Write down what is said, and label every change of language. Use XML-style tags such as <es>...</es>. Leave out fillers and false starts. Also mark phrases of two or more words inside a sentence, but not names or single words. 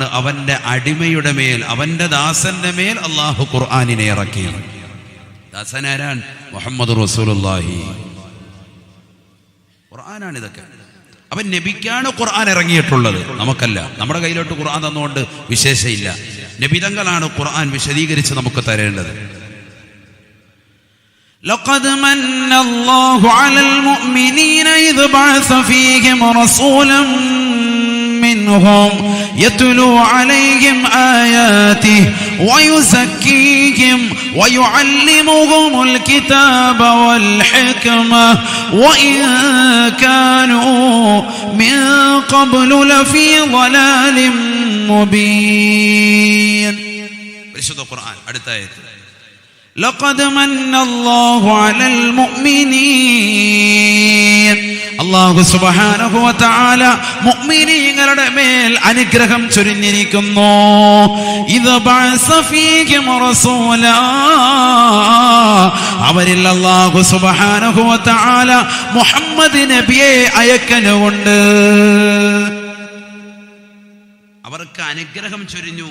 <ml>അവന്റെ അടിമയുടെ മേൽ, അവന്റെ ദാസന്റെ മേൽ അല്ലാഹു ഖുർആനിനെ ഇറക്കി. ദാസൻ ആരാണ്? മുഹമ്മദ് റസൂലുള്ളാഹി. ഖുർആനാണ് ഇതൊക്കെ. അവൻ നബിക്കാണ് ഖുർആൻ ഇറങ്ങിയിട്ടുള്ളത്, നമുക്കല്ല. നമ്മുടെ കയ്യിലോട്ട് ഖുർആൻ തന്നുകൊണ്ട് വിശേഷമില്ല. നബിതങ്ങളാണ് ഖുർആൻ വിശദീകരിച്ച് നമുക്ക് തരേണ്ടത്.</ml> <ar>لقد من الله على المؤمنين إذ بعث فيهم رسولا منهم يتلو عليهم آياته ويزكيهم ويعلمهم الكتاب والحكمة وإن كانوا من قبل لفي ضلال مبين.</ar> <ml>പരിശുദ്ധ ഖുർആൻ അടുത്ത ആയത്ത്.</ml> <ar>لقد من الله على المؤمنين.</ar> <ml>അല്ലാഹു</ml> <ar>سبحانه وتعالى</ar> <ml>മുഅ്മിനീങ്ങളുടെ മേൽ അനുഗ്രഹം ചൊരിഞ്ഞിരിക്കുന്നു.</ml> <ar>إذ بعث فيهم رسولا,</ar> <ml>അവരിൽ അല്ലാഹു</ml> <ar>سبحانه وتعالى</ar> <ml>മുഹമ്മദ് നബിയെ അയക്കലുകൊണ്ട് അവർക്ക് അനുഗ്രഹം ചൊരിഞ്ഞു.</ml>